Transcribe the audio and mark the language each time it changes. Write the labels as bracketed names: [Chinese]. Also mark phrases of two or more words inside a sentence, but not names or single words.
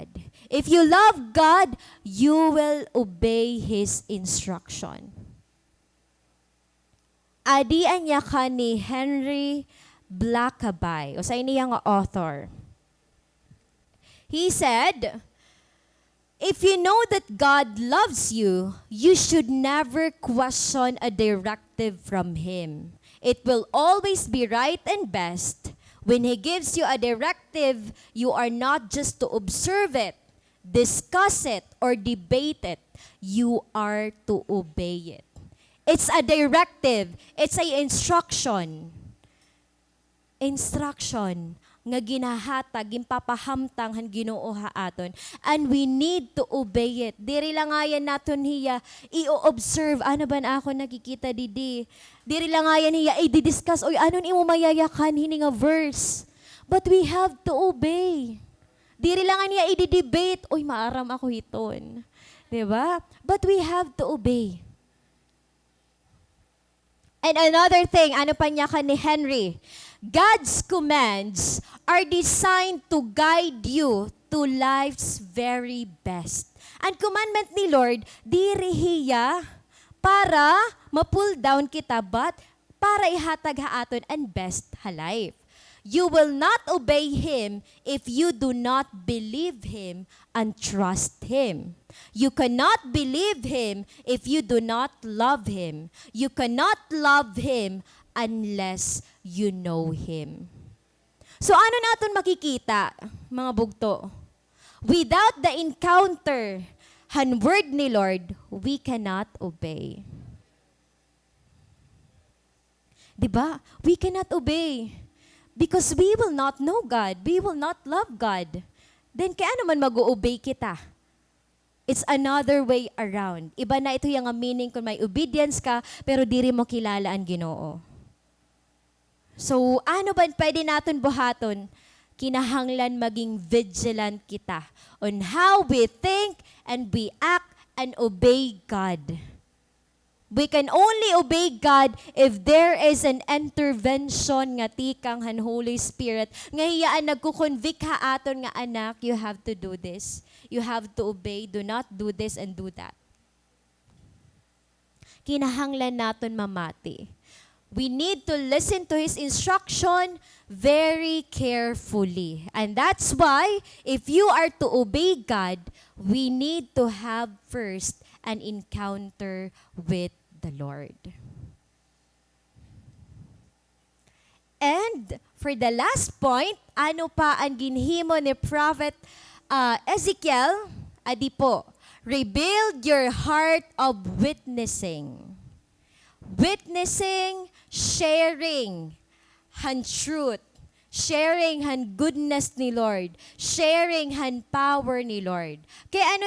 [English] If you love God, you will obey His instruction. [Waray] Adian niya ka ni Henry Blackaby, o sa iniyang author. [English] He said, if you know that God loves you, you should never question a directive from Him. It will always be right and best. When He gives you a directive, you are not just to observe it, discuss it, or debate it. You are to obey it. It's a directive. It's a instruction. [Waray] Instruction nga ginahatag, gimpapahamtang han Ginoo haaton. [English] And we need to obey it. [Waray] Diri lang ayan naton hiya i-observe. Ano ba na ako nakikita didi? Diri lang ayan hiya i-discuss. Oy, anon imo mayayakan hini nga verse? [English] But we have to obey. [Waray] Diri lang niya i-debate. Oy, maaram ako hiton. Diba? [English] But we have to obey. And another thing, [Waray] ano pa niya ka ni Henry? [English] God's commands are designed to guide you to life's very best. [Waray] Ang commandment ni Lord, dirihiya para ma- [English] pull down [Waray] kita, but para ihatag haaton ang best ha life. [English] You will not obey Him if you do not believe Him and trust Him. You cannot believe Him if you do not love Him. You cannot love Him unless you know Him. [Filipino] So ano natin makikita, mga bugto? [English] Without the encounter, han word ni Lord, we cannot obey. [Filipino] Diba? [English] We cannot obey. Because we will not know God. We will not love God. [Filipino] Then kaya naman mag-o-obey kita? [English] It's another way around. [Filipino] Iba na ito yung meaning kung may obedience ka, pero diri mo kilala ang Ginoo. So, ano ba pwede natin buhaton? Kinahanglan maging vigilant kita [English] on how we think and we act and obey God. We can only obey God if there is an intervention [Waray] nga tikang han [English] Holy Spirit. [Waray] Nga hiyaan nagkukonvict ha aton nga anak, [English] you have to do this. You have to obey. Do not do this and do that. [Waray] Kinahanglan naton mamati. [English] We need to listen to His instruction very carefully. And that's why, if you are to obey God, we need to have first an encounter with the Lord. And for the last point, [Waray] ano pa ang ginhimo ni Prophet Ezekiel? Adi po, [English] rebuild your heart of witnessing. Witnessing, sharing, han truth, sharing han goodness ni Lord, sharing han power ni Lord.